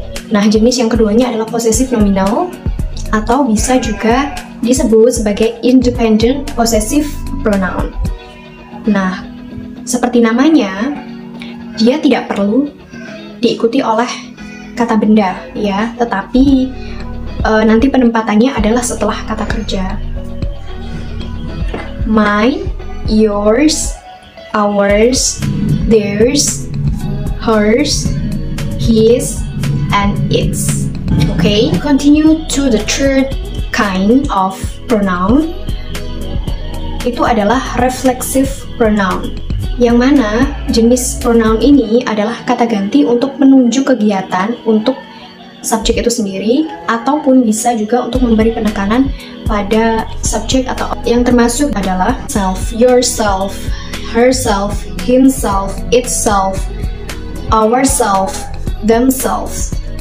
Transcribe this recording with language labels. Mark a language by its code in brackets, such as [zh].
[id] Nah, jenis yang keduanya adalah possessive nominal atau bisa juga disebut sebagai independent possessive pronoun. Nah, seperti namanya, dia tidak perlu diikuti oleh kata benda ya, tetapi nanti penempatannya adalah setelah kata kerja. [en] Mine, yours, ours, theirs, hers, his, and its. Okay, continue to the third kind of pronoun. [id] Itu adalah reflexive pronoun, yang mana jenis pronoun ini adalah kata ganti untuk menunjuk kegiatan untuk subjek itu sendiri, ataupun bisa juga untuk memberi penekanan pada subjek atau yang termasuk adalah [en] self, yourself, herself, himself, itself, ourself, themselves.